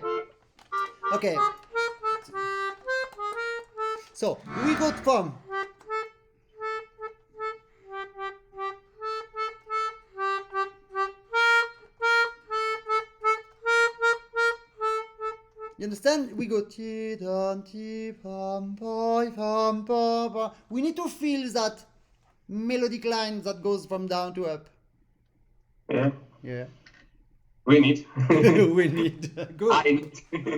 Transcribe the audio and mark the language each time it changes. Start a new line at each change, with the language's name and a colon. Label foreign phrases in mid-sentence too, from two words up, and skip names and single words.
English: Okay. So, we got pum. You understand? We go ti dan ti pam pam pam pam. We need to feel that melodic line that goes from down to up. Yeah. Yeah. We need. We need. Good. I need.